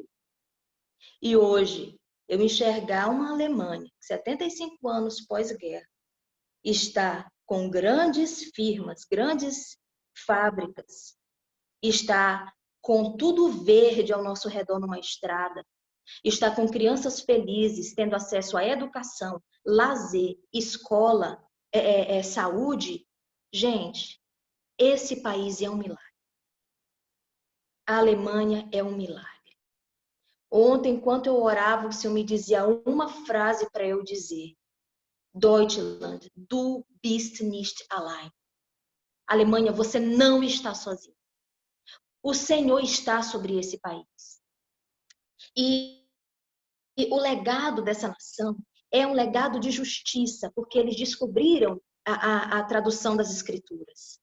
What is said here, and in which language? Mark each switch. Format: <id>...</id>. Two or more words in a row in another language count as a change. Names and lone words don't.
<pt>E hoje, eu enxergar uma Alemanha, 75 anos pós-guerra, está com grandes firmas, grandes fábricas, está com tudo verde ao nosso redor numa estrada, está com crianças felizes, tendo acesso à educação, lazer, escola, saúde, gente, esse país é um milagre. A Alemanha é um milagre. Ontem, enquanto eu orava, o Senhor me dizia uma frase para eu dizer:</pt> <de>Deutschland, du bist nicht allein.</de> <pt>Alemanha, você não está sozinho. O Senhor está sobre esse país. E o legado dessa nação é um legado de justiça, porque eles descobriram a tradução das Escrituras.</pt>